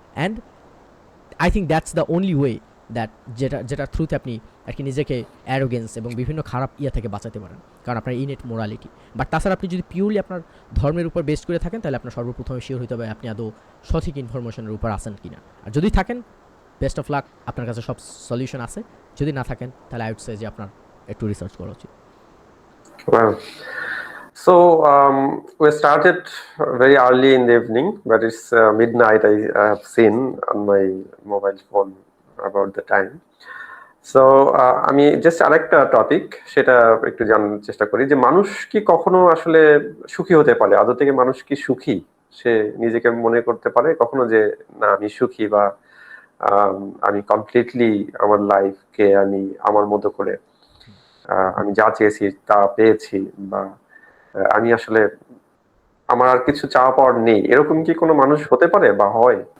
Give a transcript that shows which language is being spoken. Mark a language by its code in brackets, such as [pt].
[en] and I think that's the only way that [bn] যেটা থ্রুতে আপনি আর কি নিজেকে অ্যারোগেন্স এবং বিভিন্ন খারাপ ইয়া থেকে বাঁচাতে পারেন, কারণ আপনার ইনেট মোরালিটি। বাট তাছাড়া আপনি যদি পিওরলি আপনার ধর্মের উপর বেস্ট করে থাকেন তাহলে আপনার সর্বপ্রথমে শিওর হতে হবে আপনি আদৌ সঠিক ইনফরমেশনের উপর আসেন কিনা। আর যদি থাকেন বেস্ট অফ লাক, আপনার কাছে সব সলিউশন আছে। যদি না থাকেন তাহলে [en] I would say [bn] যে আপনার একটু রিসার্চ করা উচিত। [en] Well, so we started very early in the evening, but it's midnight. I have seen on my mobile phone about the time. [bn] So আমি জাস্ট আরেকটা টপিক সেটা একটু জানার চেষ্টা করি যে মানুষ কি কখনো আসলে সুখী হতে পারে? আদৌ থেকে মানুষ কি সুখী? সে নিজেকে মনে করতে পারে কখনো যে না আমি সুখী, বা আম, আমি কমপ্লিটলি আমার লাইফকে আমি আমার মতো করে আমি যা চেয়েছি তা পেয়েছি, বা আমি আসলে আমার আর কিছু চাওয়া পাওয়ার নেই, এরকম কি কোনো মানুষ হতে পারে বা হয়?